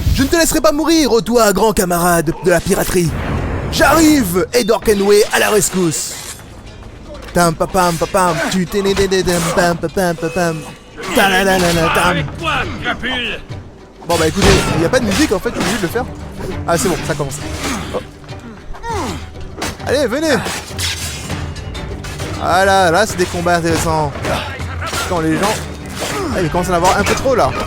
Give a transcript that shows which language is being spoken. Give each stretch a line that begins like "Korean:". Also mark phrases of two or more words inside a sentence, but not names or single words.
French: Je ne te laisserai pas mourir, ô toi, grand camarade de la piraterie. J'arrive, Edward Kenway, à la rescousse. Tam papam papam, tu t'énédédédam pam papam papam. Talalalala tam. Avec toi, crapule. Bon bah écoutez, il n'y a pas de musique en fait, je suis obligé de le faire. Ah c'est bon, ça commence. Oh. Allez, venez. Voilà, là c'est des combats intéressants. Quand les gens... Ah, ils commencent à en avoir un peu trop là.